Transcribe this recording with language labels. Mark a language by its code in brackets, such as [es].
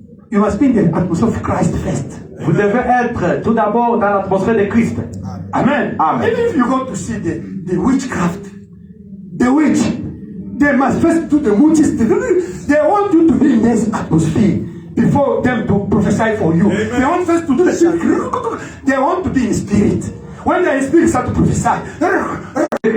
[en] You must be in the atmosphere of Christ first. [fr] Vous devez être tout d'abord dans l'atmosphère de Christ. [en] Amen. Amen. Even if you go to see the witchcraft, the witch, they must first do the witches. They want you to be in this atmosphere before them to prophesy for you. Amen. They want first to do the thing. They want to be in spirit. When they are in spirit, start to prophesy.